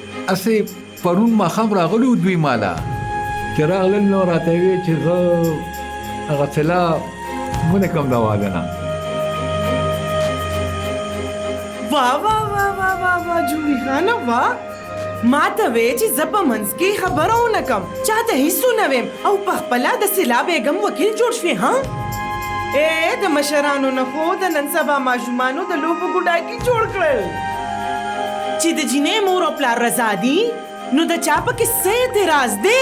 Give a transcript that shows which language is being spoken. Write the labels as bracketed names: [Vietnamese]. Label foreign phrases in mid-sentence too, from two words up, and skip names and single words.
[Pashto] اسې پرون ماښام راغلي وو دوی ماله چې راغلل نو راته ویې چې زه هغه طلا ونه کړم د واده نه. वाह वाह वाह वाह वाह वाह जूही खाना वाह ما ته وې چې زه په منځ کې خبره ونه کم چاته هیڅ نه ویم او په خپله د سلا بیګم وکیل جوړ شوې ها د مشرانو نه خو د نن سبا ماشومانو د لوبو ګوډاګي جوړ کړل چې د جینۍ مور او پلار رضا دي نو د چا پکې څه اعتراض دی